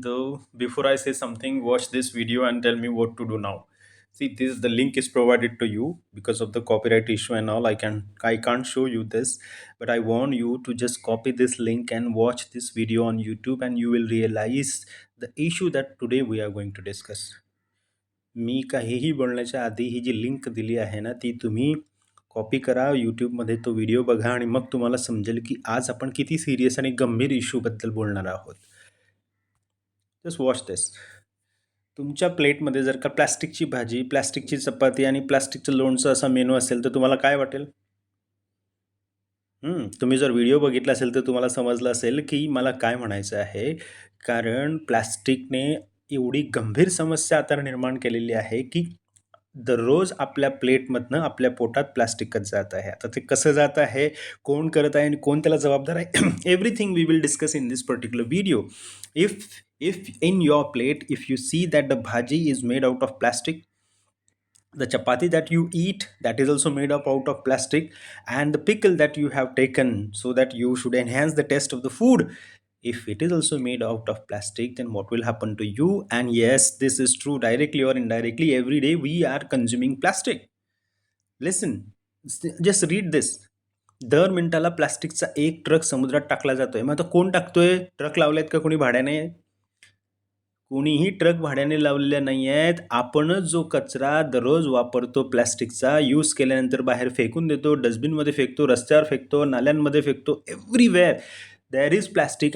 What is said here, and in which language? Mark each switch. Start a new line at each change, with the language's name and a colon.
English: Though before I say something, watch this video and tell me what to do now. See, this the link is provided to you because of the copyright issue and all. I can't show you this, but I want you to just copy this link and watch this video on YouTube, and you will realize the issue that today we are going to discuss.
Marathi: मी काहीही बोलण्याच्या आधी ही जी link दिली आहे ना, ती तुम्ही copy करा, यूट्यूबमध्ये तो व्हिडिओ बघा आणि मग तुम्हाला समजेल की आज आपण किती सिरियस आणि गंभीर इश्यूबद्दल बोलणार आहोत.
English: Just watch this.
Marathi: तुमच्या प्लेटमध्ये जर का प्लास्टिकची भाजी, प्लास्टिकची चपाती आणि प्लास्टिकचं लोणचं असा मेनू असेल तर तुम्हाला काय वाटेल? तुम्ही जर व्हिडिओ बघितला असेल तर तुम्हाला समजलं असेल की मला काय म्हणायचं आहे. कारण प्लास्टिकने एवढी गंभीर समस्या आता निर्माण केलेली आहे की दररोज आपल्या प्लेटमधनं आपल्या पोटात प्लास्टिकच जात आहे. आता ते कसं जात आहे, कोण करत आहे आणि कोण त्याला जबाबदार आहे,
English: Everything we will discuss in this particular video. If in your plate, if you see that the bhaji is made out of plastic, the chapati that you eat, that is also made up out of plastic, and the pickle that you have taken so that you should enhance the taste of the food, if it is also made out of plastic, then what will happen to you? And yes, this is true, directly or indirectly, every day we are consuming plastic. Listen, just read this.
Marathi: दर मिनिटाला प्लास्टिकचा एक truck समुद्रात टाकला जातोय. मग आता कोण टाकतोय? ट्रक लावलेत का कोणी भाड्याने? कोणीही ट्रक भाड्याने लावलेल्या नाही आहेत. आपणच जो कचरा दररोज वापरतो प्लास्टिकचा, यूज केल्यानंतर बाहेर फेकून देतो, डस्टबिनमध्ये फेकतो, रस्त्यावर फेकतो, नाल्यांमध्ये फेकतो,
English: Everywhere there is plastic.